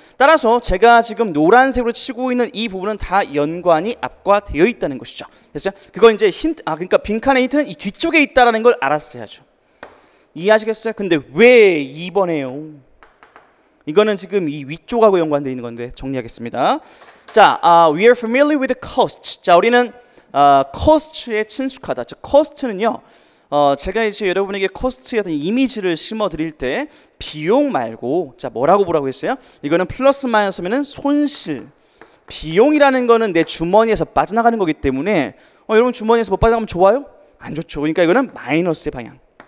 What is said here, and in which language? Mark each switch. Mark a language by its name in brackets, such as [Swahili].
[Korean] 따라서 제가 지금 노란색으로 치고 있는 이 부분은 다 연관이 앞과 되어 있다는 것이죠. 됐어요? 그걸 이제 힌트, 그러니까 빈칸의 힌트는 이 뒤쪽에 있다라는 걸 알았어야죠. 이해하시겠어요? 근데 왜 2번에요? 이거는 지금 이 위쪽하고 연관되어 있는 건데 정리하겠습니다. 자, [English] we are familiar with the cost. [Korean] 자, 우리는 cost에 친숙하다. 즉, cost는요, 제가 이제 여러분에게 cost의 어떤 이미지를 심어 드릴 때 비용 말고, 자, 뭐라고 보라고 했어요? 이거는 플러스 마이너스면은 손실. 비용이라는 거는 내 주머니에서 빠져나가는 거기 때문에 여러분 주머니에서 못 빠져나가면 좋아요? 안 좋죠. 그러니까 이거는 마이너스의 방향.